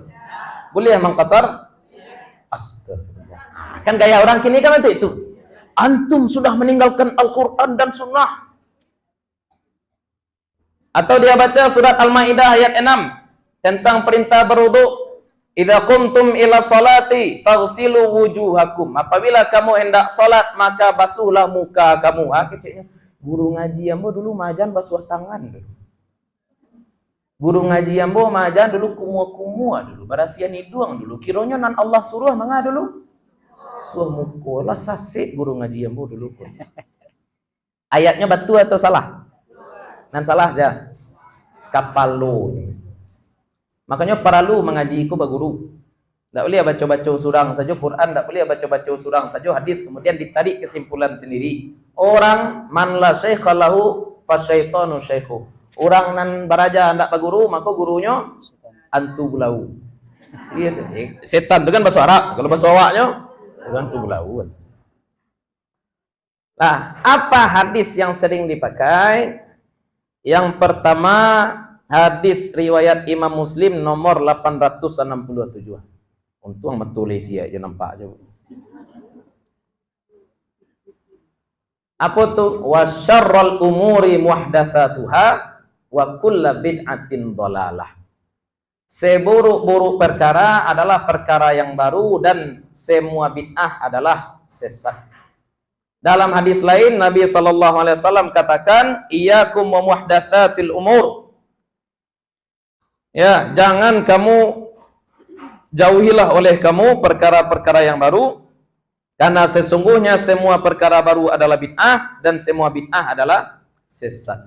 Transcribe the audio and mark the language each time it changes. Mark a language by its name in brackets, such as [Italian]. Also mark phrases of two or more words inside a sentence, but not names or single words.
[Indonesian] Boleh mengqasar? Astagfirullah. Kan gaya orang kini kan itu. Antum sudah meninggalkan Al-Quran dan Sunnah. Atau dia baca surat Al-Maidah ayat 6 tentang perintah berwudu. [Arabic] إذا قمتم إلى الصلاة فاغسلوا وجوهكم. [Indonesian] Apabila kamu hendak salat maka basuhlah muka kamu. [Minangkabau] Kecilnya guru ngaji ambo dulu majan basuh tangan dulu. Guru ngaji ambo majan dulu kumua-kumua dulu. Barasian hidung dulu. Kiranya nan Allah suruh manga dulu. Suruh muka lah sasik guru ngaji ambo dulu. Ayatnya batu atau salah? Nan salah saja. Kapalo. Makanya paralu mengaji ku baguru. [Indonesian] Tak boleh baca-baca [Minangkabau] surang saja [Indonesian] Quran, tak boleh baca-baca [Minangkabau] surang saja [Indonesian] hadis kemudian ditarik kesimpulan sendiri. [Arabic] Orang من لا شيخ له فالشيطان شيخه. [Minangkabau] Orang nan baraja hendak baguru maka gurunya antu bulau. Iya tu. Setan tu kan bahasa Arab. Kalau bahasa awaknya antu bulau. [Indonesian] Nah, apa hadis yang sering dipakai? Yang pertama hadis riwayat Imam Muslim nomor 867. Untung metulis ya, dia nampak je. Apa tu? [Arabic] وشر الأمور محدثاتها وكل بدعة ضلالة. [Indonesian] Seburuk-buruk perkara adalah perkara yang baru dan semua bid'ah adalah sesat. Dalam hadis lain Nabi sallallahu alaihi wasallam katakan, [Arabic] "إياكم ومحدثات الأمور." [Indonesian] Ya, jangan kamu jauhilah oleh kamu perkara-perkara yang baru, karena sesungguhnya semua perkara baru adalah bid'ah dan semua bid'ah adalah sesat.